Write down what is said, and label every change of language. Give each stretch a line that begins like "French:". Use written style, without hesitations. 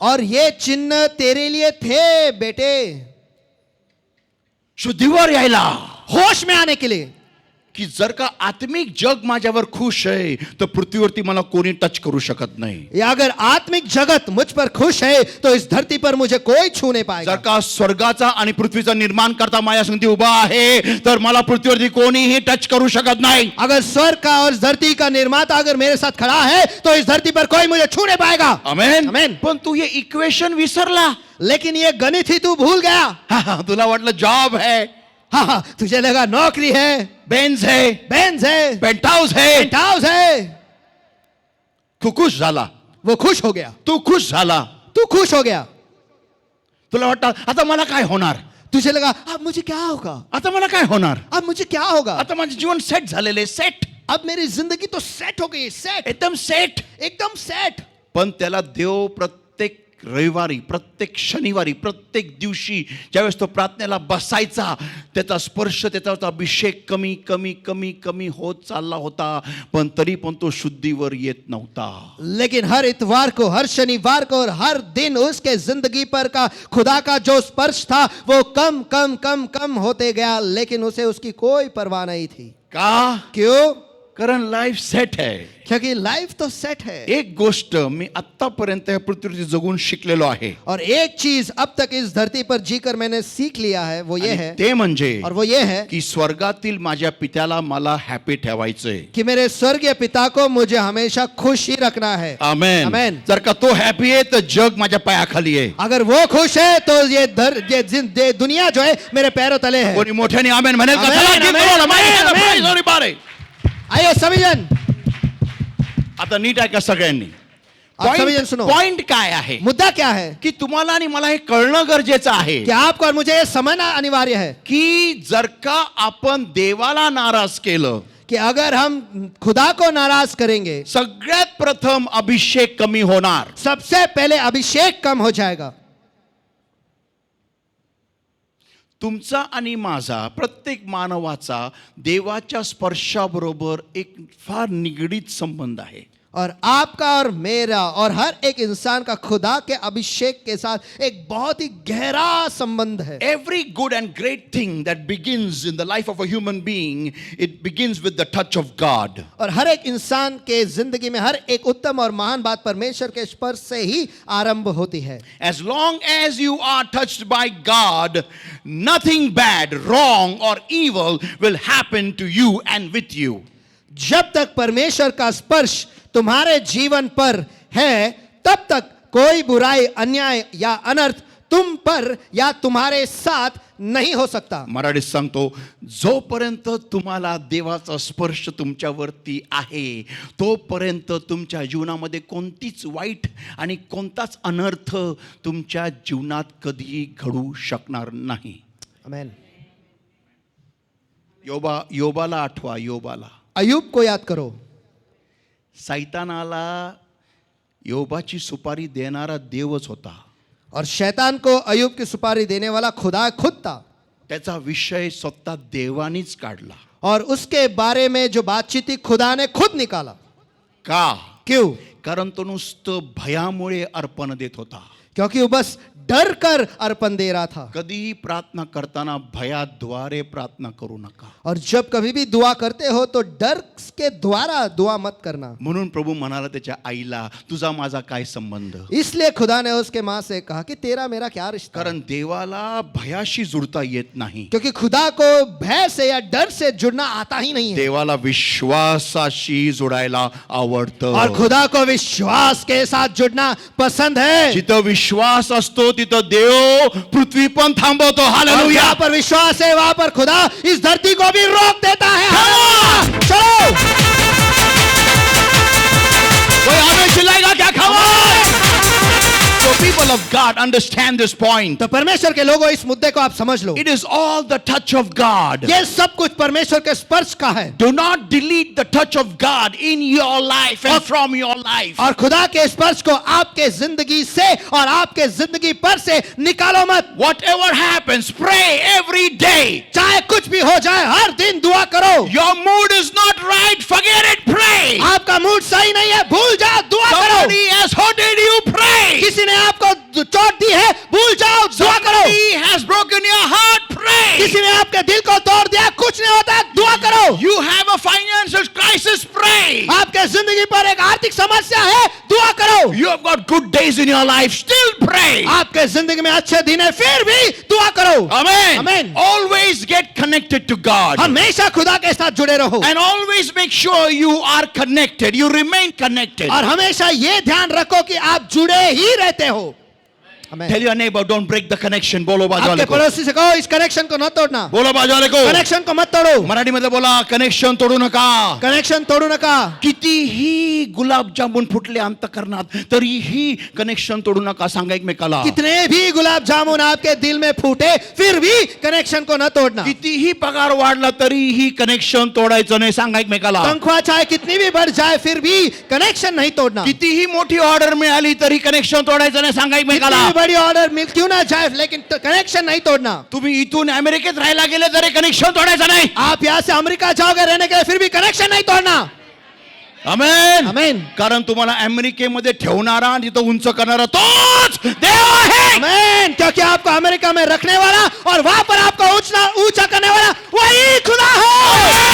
Hindi: और ये चिन्ह तेरे लिए थे बेटे,
Marathi: शुद्धीवर यायला,
Hindi: होश में आने के लिए.
Marathi: की जर का आत्मिक जग माझ्यावर खुश आहे तर पृथ्वीवरती मला कोणी टच करू शकत नाही.
Hindi: या अगर आत्मिक जगत मुझ पर खुश है तो इस धरती पर मुझे कोई छू नहीं पाएगा.
Marathi: जर का स्वर्गाचा आणि पृथ्वीचा निर्माण करता माझ्या संगती उभा आहे तर मला पृथ्वीवरती कोणीही टच करू शकत नाही.
Hindi: अगर स्वर्ग का और धरती का निर्माता अगर मेरे साथ खड़ा है तो इस धरती पर कोई मुझे छू नहीं पाएगा.
Marathi: आमेन.
Hindi: आमेन.
Marathi: पण तू हे इक्वेशन विसरला.
Hindi: लेकिन ये गणित ही तू भूल गया.
Marathi: तुला वाटलं जॉब है,
Hindi: हाँ, तुझे लगा नौकरी है, बेंज है, पेंट हाउस है.
Marathi: तू खुश झाला,
Hindi: वो खुश हो गया.
Marathi: तू खुश झाला,
Hindi: तू खुश हो गया.
Marathi: तुला वाटतं आता मला काय होणार?
Hindi: तुझे लगा अब मुझे क्या होगा,
Marathi: आता मला काय होणार?
Hindi: अब मुझे क्या होगा,
Marathi: आता माझे जीवन सेट झालेले सेट.
Hindi: अब मेरी जिंदगी तो सेट हो गई, सेट,
Marathi: एकदम सेट.
Hindi: एकदम सेट.
Marathi: पण त्याला देव प्रत्येक रविवारी, प्रत्येक शनिवारी, प्रत्येक दिवशी ज्यावेळेस तो प्रार्थनेला बसायचा, त्याचा स्पर्श, त्याचा अभिषेक कमी कमी कमी कमी होत चालला होता, पण तरी पण तो शुद्धीवर येत नव्हता.
Hindi: लेकिन हर इतवार को, हर शनिवार को और हर दिन उसके जिंदगी पर का खुदा का जो स्पर्श था वो कम कम कम कम होते गया, लेकिन उसे उसकी कोई परवाह नहीं थी.
Marathi: का?
Hindi: क्यों?
Marathi: कारण लाईफ सेट आहे.
Hindi: क्योंकि लाइफ तो सेट है.
Marathi: एक गोष्ट मी आतापर्यंत या पृथ्वीवरती जगून शिकलेलो आहे,
Hindi: और एक चीज अब तक इस धरती पर जीकर मैंने सीख लिया है, वो ये है,
Marathi: ते म्हणजे
Hindi: और वो ये है
Marathi: की स्वर्गातील माझ्या पित्याला मला हॅपी ठेवायचंय.
Hindi: कि मेरे स्वर्गीय पिता को मुझे हमेशा खुश ही रखना है.
Marathi: आमेन.
Hindi: आमेन.
Marathi: जर का तो हॅपी आहे तर जग माझ्या पायाखाली आहे.
Hindi: अगर वो खुश है तो ये दुनिया जो है मेरे पैरों तले है.
Marathi: कोणी मोठ्याने आमेन म्हणेल का? आमेन, चला,
English: give
Marathi: amen,
English: God a mighty hand of
Marathi: amen.
English: praise, everybody.
Hindi: आइए सभी जन,
Marathi: आता नीट ऐका सगळ्यांनी.
Hindi: आप सभी जन सुनो.
Marathi: पॉइंट काय आहे
Hindi: मुद्दा क्या है
Marathi: की तुम्हाला आणि मला हे कळणं गरजेचं आहे
Hindi: कि आपको और मुझे ये समझना अनिवार्य है
Marathi: की जर का आपण देवाला नाराज केलं,
Hindi: कि अगर हम खुदा को नाराज करेंगे,
Marathi: सगळ्यात प्रथम अभिषेक कमी होणार.
Hindi: सबसे पहले अभिषेक कम हो जाएगा.
Marathi: तुमचा आणि माझा, प्रत्येक मानवाचा देवाच्या स्पर्शाबरोबर एक फार निगडीत संबंध आहे.
Hindi: और आपका और मेरा और हर एक इंसान का खुदा के अभिषेक के साथ एक बहुत ही गहरा संबंध है.
English: Every good and great thing that begins in the life of a human being, it begins with the touch of God.
Hindi: और हर एक इंसान के जिंदगी में हर एक उत्तम और महान बात परमेश्वर के स्पर्श से ही आरंभ होती है.
English: As long as you are touched by God, nothing bad, wrong or evil will happen to you and with you.
Hindi: जब तक परमेश्वर का स्पर्श तुम्हारे जीवन पर है, तब तक कोई बुराई, अन्याय या अनर्थ तुम पर या तुम्हारे साथ नहीं हो सकता.
Marathi: मराठीत सांगतो, जोपर्यंत तुम्हाला देवाचा स्पर्श तुमच्यावरती आहे, तोपर्यंत तुमच्या जीवनामध्ये कोणतीच वाईट आणि कोणताच अनर्थ तुमच्या जीवनात कधीही घडू शकणार नाही. आमेन. योबाला आठवा. योबाला,
Hindi: अयूब को याद करो.
Marathi: सैतानाला योबाची सुपारी देणारा देवच होता.
Hindi: और शैतान को अयूब की सुपारी देने वाला खुदा खुद था.
Marathi: त्याचा विषय स्वतः देवानीच काढला.
Hindi: और उसके बारे में जो बातचीत थी खुदा ने खुद निकाला.
Marathi: का?
Hindi: क्यों?
Marathi: कारण तो नुसतं भयामुळे अर्पण देत होता.
Hindi: क्योंकि वो बस डर कर अर्पण दे रहा था.
Marathi: कधीही प्रार्थना करताना भयाद्वारे प्रार्थना करू नका.
Hindi: और जब कभी भी दुआ करते हो तो डर के द्वारा दुआ मत करना.
Marathi: म्हणून प्रभू म्हणाला त्याच्या आईला, तुझा माझा काय संबंध?
Hindi: इसलिए खुदा ने उसके माँ से कहा कि तेरा मेरा क्या रिश्ता.
Marathi: कारण देवाला भयाशी जुळता येत नाही.
Hindi: क्योंकि खुदा को भय से या डर से जुड़ना आता ही नहीं है.
Marathi: देवाला विश्वासाशी जोडायला आवडतं.
Hindi: और खुदा को विश्वास के साथ जुड़ना पसंद है.
Marathi: जिथं विश्वास असतो तिथं देव पृथ्वी पण थांबवतो.
Hindi: और हालेलुया. जहाँ पर विश्वास है वहां पर खुदा इस धरती को भी रोक देता है. चलो, कोई आगे चिल्लाएगा क्या? खबर.
English: So people of God understand this point.
Hindi: तो परमेश्वर के लोगों, इस मुद्दे को आप समझ लो.
English: It is all the touch of God.
Hindi: ये सब कुछ परमेश्वर के स्पर्श का है.
English: Do not delete the touch of God in your life and from your life.
Hindi: और खुदा के स्पर्श को आपके जिंदगी से और आपके जिंदगी पर से निकालो मत.
English: Whatever happens, pray every day.
Hindi: चाहे कुछ भी हो जाए, हर दिन दुआ करो.
English: Your mood is not right, forget it, pray.
Hindi: आपका मूड सही नहीं है, भूल जाओ, दुआ करो.
English: Somebody has hurted you, pray.
Hindi: किसी ने आपको चोट दी है, भूल जाओ, दुआ करो.
English: Somebody has broken your heart, pray.
Hindi: किसी ने आपके दिल को तोड़ दिया, कुछ नहीं होता, दुआ करो.
English: You have a financial crisis, pray.
Hindi: आपके जिंदगी पर एक आर्थिक समस्या है, दुआ करो.
English: You have got good days in your life, still pray.
Hindi: आपके जिंदगी में अच्छे दिन है, फिर भी दुआ करो.
English: Amen. Amen. Always get connected to God.
Hindi: हमेशा खुदा के साथ जुड़े रहो.
English: And always make sure you are connected. You remain connected.
Hindi: और हमेशा ये ध्यान रखो कि आप जुड़े ही रहते हो.
English: Amen. Tell your neighbor, don't break the connection.
Hindi: बोलो बाजू आपके वाले को. पड़ोसी से कहो इस कनेक्शन को न तोड़ना, बोलो बाजू वाले को. कनेक्शन को मत तोड़ो,
Marathi: मराठी मध्ये बोला, कनेक्शन तोडू नका. कनेक्शन तोड़ू नका. कितीही गुलाबजामुन फुटले अंतःकरणात तरीही कनेक्शन तोडू नका. सांगा एकमेकाला.
Hindi: कितने भी गुलाब जामुन आपके दिल में फूटे फिर भी कनेक्शन को न तोड़ना.
Marathi: कितीही पगार वाढला तरीही कनेक्शन तोडायचं नाही. सांगा एकमेकाला.
Hindi: तनख्वाह चाहे कितनी भी बढ़ जाए फिर भी कनेक्शन नहीं तोड़ना.
Marathi: कितीही मोठी ऑर्डर मिळाली तरी कनेक्शन तोडायचं नाही. सांगा
Hindi: कितनी
Marathi: एकमेकाला.
Hindi: भी बड़ी ऑर्डर मिल क्यों ना जाए लेकिन कनेक्शन नहीं तोड़ना.
Marathi: तुम्ही इथून अमेरिकेत राहायला गेले तरी कनेक्शन तोडायचं नाही.
Hindi: आप यहाँ से अमेरिका जाओगे रहने के लिए फिर भी कनेक्शन नहीं तोड़ना.
Marathi: आमेन.
Hindi: आमेन.
Marathi: कारण तुम्हाला अमेरिकेमध्ये ठेवणारा आणि तिथं उंच करणारा तोच देव आहे. आमेन.
Hindi: क्योंकि आपको अमेरिका में रखने वाला और वहां पर आपको ऊंचा करने वाला वही खुदा है.